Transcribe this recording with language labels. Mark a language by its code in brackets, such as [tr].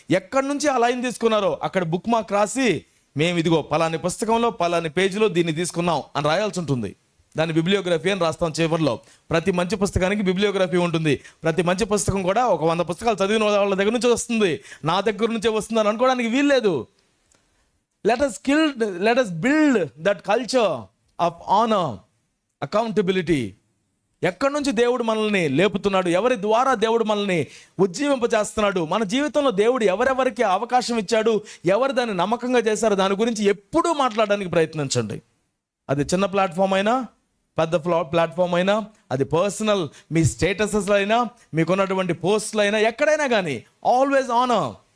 [te] ఎక్కడి నుంచి ఆ లైన్ తీసుకున్నారో అక్కడ బుక్ మార్క్ రాసి, మేము ఇదిగో పలాని పుస్తకంలో పలాని పేజీలో దీన్ని తీసుకున్నాం అని రాయాల్సి ఉంటుంది. దాన్ని బిబ్లియోగ్రఫీ అని రాస్తాం చివరిలో. ప్రతి మంచి పుస్తకానికి బిబ్లియోగ్రఫీ ఉంటుంది. ప్రతి మంచి పుస్తకం కూడా ఒక 100 పుస్తకాలు చదివిన వాళ్ళ దగ్గర నుంచి వస్తుంది, నా దగ్గర నుంచే వస్తుంది అని అనుకోవడానికి వీల్లేదు. [en] Let us build that culture of honor, accountability. [te] ఎక్కడి నుంచి దేవుడు మనల్ని లేపుతున్నాడు, ఎవరి ద్వారా దేవుడు మనల్ని ఉజ్జీవింపజేస్తున్నాడు, మన జీవితంలో దేవుడు ఎవరెవరికి అవకాశం ఇచ్చాడు, ఎవరు దాన్ని నమ్మకంగా చేశారో దాని గురించి ఎప్పుడూ మాట్లాడడానికి ప్రయత్నించండి. అది చిన్న ప్లాట్ఫామ్ అయినా పెద్ద ప్లాట్ఫామ్ అయినా, అది పర్సనల్ మీ స్టేటసెస్లో అయినా, మీకున్నటువంటి పోస్టులు అయినా, ఎక్కడైనా కానీ [en] Always honour.